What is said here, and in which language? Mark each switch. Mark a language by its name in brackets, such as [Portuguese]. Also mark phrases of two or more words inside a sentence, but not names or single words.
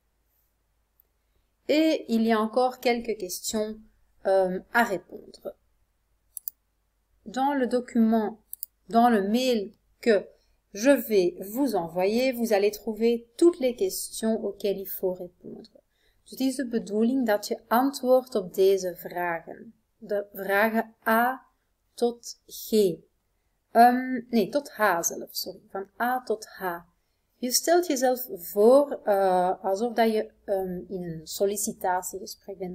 [French] Et il y a encore quelques questions à répondre. Dans le document, dans le mail que je vais vous envoyer, vous allez trouver toutes les questions auxquelles il faut répondre. [Dutch] Dus het is de bedoeling dat je antwoordt op deze vragen. De vragen A tot G. Nee, tot H zelf, sorry. Van A tot H. Je stelt jezelf voor alsof dat je in een sollicitatiegesprek bent.